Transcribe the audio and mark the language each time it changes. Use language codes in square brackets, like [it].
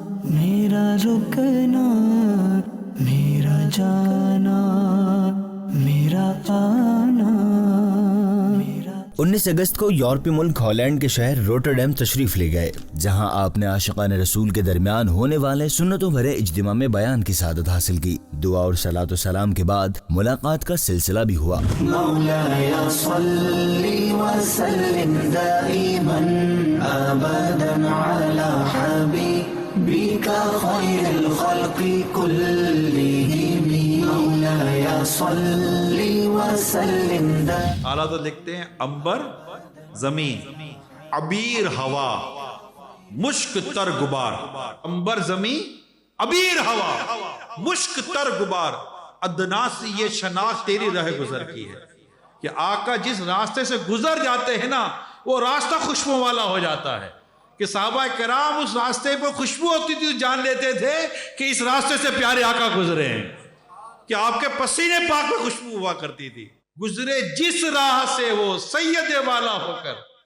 [ur] میرا رکنا، میرا جانا، میرا آنا، میرا 19 اگست کو یورپی ملک ہالینڈ کے شہر روٹرڈیم تشریف لے گئے، جہاں آپ نے عاشقان رسول کے درمیان ہونے والے سنتوں بھرے اجتماع میں بیان کی سعادت حاصل کی۔ دعا اور صلاۃ و سلام کے بعد ملاقات کا سلسلہ بھی ہوا۔ [ar] مولاي صل وسلم دائما ابدا على حبيبك خير الخلق كلهم مولاي صل وسلم دائما۔ [ur] اعلیٰ تو لکھتے ہیں عنبر زمین، عبیر ہوا، مشک تر غبار۔ عنبر زمین، عبیر ہوا، مشک تر غبار۔ ادنا سے یہ شناخت تیری راہ گزر کی ہے کہ آقا جس راستے سے گزر جاتے ہیں نا، وہ راستہ خوشبو والا ہو جاتا ہے کہ صحابہ کرام اس راستے پر خوشبو ہوتی تھی تو جان لیتے تھے کہ اس راستے سے پیارے آقا گزرے ہیں، کہ آپ کے پسینے پاک میں خوشبو ہوا کرتی تھی۔ گزرے جس راہ سے وہ سید والا ہو کر،